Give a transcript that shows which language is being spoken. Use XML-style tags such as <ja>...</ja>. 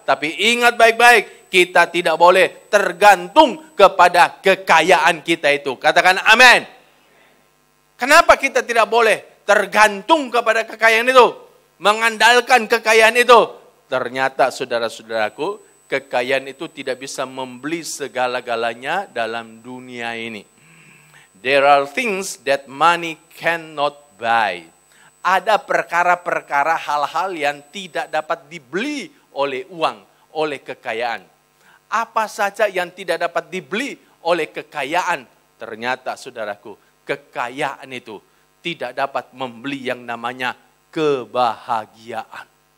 <id>Tapi ingat baik-baik, kita tidak boleh tergantung kepada kekayaan kita itu. Katakan amin. Kenapa kita tidak boleh tergantung kepada kekayaan itu? Mengandalkan kekayaan itu. Ternyata saudara-saudaraku, kekayaan itu tidak bisa membeli segala-galanya dalam dunia ini.</id> <en>There are things that money cannot buy.</en> <id>Ada perkara-perkara hal-hal yang tidak dapat dibeli oleh uang, oleh kekayaan. Apa saja yang tidak dapat dibeli oleh kekayaan? Ternyata saudaraku, kekayaan itu tidak dapat membeli yang namanya kebahagiaan.</id>